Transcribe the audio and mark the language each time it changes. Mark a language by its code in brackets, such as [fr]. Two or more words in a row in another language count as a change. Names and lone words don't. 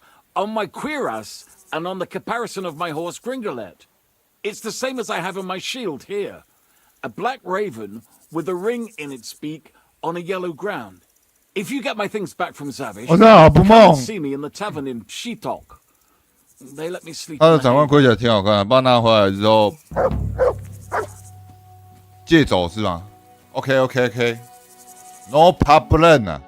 [en] On my cuirass and on the caparison of my horse Gringolet. It's the same as I have on my shield here. A black raven with a ring in its beak on a yellow ground. If you get my things back from Zavish, come and see me in the tavern in Shitok. They let me sleep. [zh] 他的长官盔甲挺好看的，把它拿回来之后借走是吗 ？ [en] OK， no problem [zh] 啊。